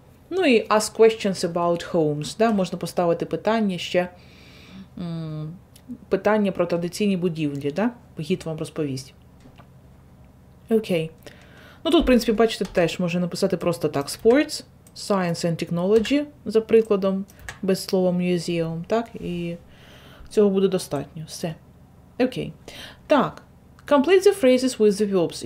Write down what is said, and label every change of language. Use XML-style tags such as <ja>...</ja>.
<en>Ну і ask questions about homes. Да?</en> <uk>Можна поставити питання ще, питання про традиційні будівлі. Да? Гід вам розповість. Окей. Ну тут, в принципі, бачите, теж можна написати просто так.</uk> <en>Sports, Science and Technology,</en> <uk>за прикладом, без слова</uk> <en>museum.</en> <uk>Так? І цього буде достатньо. Все. Окей. Так.</uk> <en>Complete the phrases with the verbs.</en>